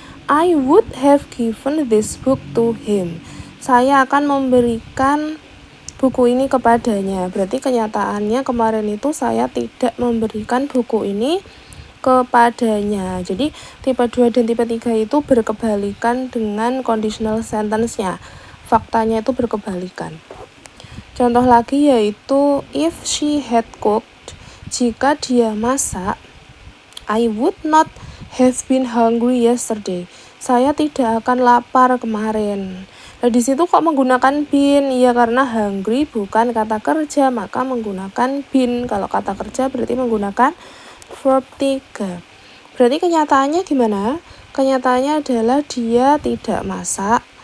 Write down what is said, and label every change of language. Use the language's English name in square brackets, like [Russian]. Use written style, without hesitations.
[English] I would have given this book to him. [Indonesian] Saya akan memberikan buku ini kepadanya. Berarti kenyataannya kemarin itu saya tidak memberikan buku ini kepadanya. Jadi tipe 2 dan tipe 3 itu berkebalikan dengan conditional sentence-nya. Faktanya itu berkebalikan. Contoh lagi yaitu [English] if she had cooked, [Indonesian] jika dia masak, [English] I would not have been hungry yesterday. [Indonesian] Saya tidak akan lapar kemarin. Nah, di situ kok menggunakan been? Ya karena hungry bukan kata kerja, maka menggunakan been. Kalau kata kerja berarti menggunakan verb 3. Berarti kenyataannya gimana? Kenyataannya adalah dia tidak masak.